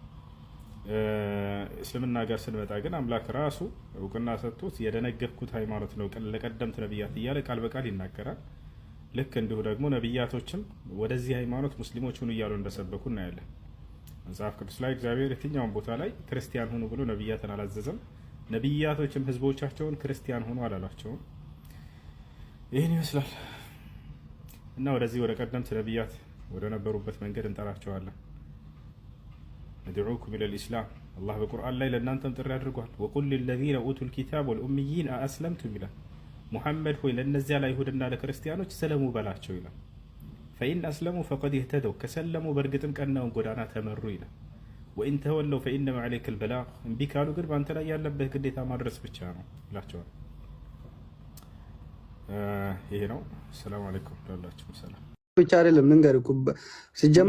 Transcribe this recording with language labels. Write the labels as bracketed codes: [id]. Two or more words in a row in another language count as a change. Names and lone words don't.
[am] እስልምና ጋር ስንመጣ ግን አምላክ ራሱ እውቅና ሰጥቶት የደነገግኩት ሃይማኖት ነው ለቀደምት ነብያት እያለ ቃል በቃል ይናገራል። ልክ እንዲሁ ደግሞ ነብያቶችም ወደዚህ ሃይማኖት ሙስሊሞች ሁኑ እያሉ እንደሰበኩ እናያለን። መጽሐፍ ቅዱስ ላይ እግዚአብሔር የትኛውን ቦታ ላይ ክርስቲያን ሁኑ ብሎ ነብያትን አላዘዘም። ነብያቶችም ህዝቦቻቸውን ክርስቲያን ሁኑ አላሏቸውም። ይህን ይመስላል እና ወደዚህ ወደ ቀደምት ነብያት ወደ ነበሩበት መንገድ እንጠራቸዋለን። [ar] ندعوكم إلى الإسلام [am] الله በቁርአን ላይ ለእናንተም ጥሪ አድርጓል። [ar] وقل للذين أوتوا الكتاب والأميين أأسلمتم [am] ይላል። ሙሐመድ ሆይ ለነዚያ ለአይሁድና ለክርስቲያኖች ሰለሙ በላቸው ይላል። [ar] فإن أسلموا فقد اهتدوا [am] ከሰለሙ በእርግጥም ቀናውን ጎዳና ተመሩ ይላል። [ar] وإن تولوا فإنما عليك البلاغ [am] እምቢ ካሉ ግን በአንተ ላይ ያለብህ ግዴታ ማድረስ ብቻ ነው ይላቸዋል። ይሄ ነው። [ar] سلام عليكم [am] ላላችሁ ሰላም ብቻ አይደለም ልንገርህ እኮ ሲጀመር